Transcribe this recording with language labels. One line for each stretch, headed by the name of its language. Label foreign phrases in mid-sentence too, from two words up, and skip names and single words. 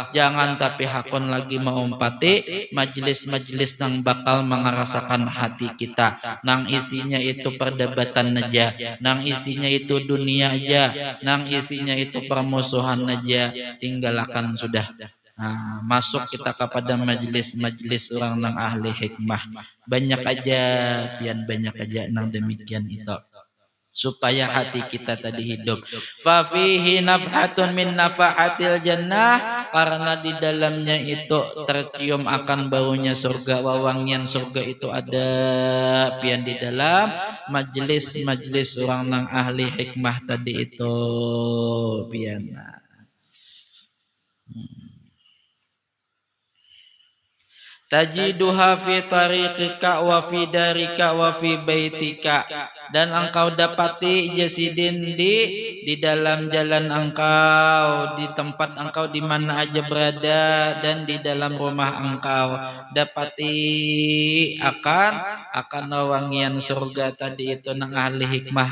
Banjar: Jangan tapi hakon lagi mengumpati majlis-majlis yang bakal mengerasakan hati kita, nang isinya itu perdebatan aja, nang isinya itu dunia aja, nang isinya itu permusuhan aja. Tinggalkan sudah. Masuk kita kepada majlis-majlis orang nang ahli hikmah. Banyak aja, banyak aja nang demikian itu, supaya hati kita tadi hidup.
Arabic: ففيه نفحة من نفحات الجنة,
Banjar: karena di dalamnya itu tercium akan baunya surga, wawangian surga itu ada pian di dalam majlis-majlis orang nang ahli hikmah tadi itu pian.
Arabic: تجدها في طريقك وفي دارك وفي بيتك,
Banjar: dan engkau dapati jasidin di dalam jalan engkau, di tempat engkau di mana aja berada, dan di dalam rumah engkau dapati akan wangian surga tadi itu nang ahli hikmah.